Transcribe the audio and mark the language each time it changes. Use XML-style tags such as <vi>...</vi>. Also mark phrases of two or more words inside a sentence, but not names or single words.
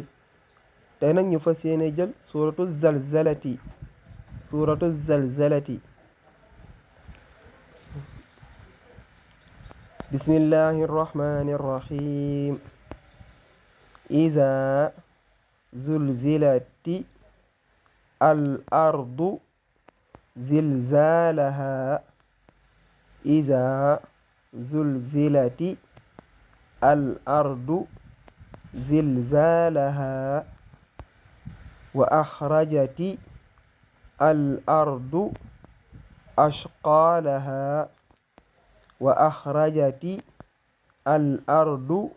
<wo>tey nag ñu fas yéene jël</wo> <ar>سورة الزلزلة بسم الله الرحمن الرحيم إذا زلزلت الأرض زلزالها إذا زلزلت الأرض زلزالها وأخرجت الأرض أثقالها وأخرجت الأرض</ar>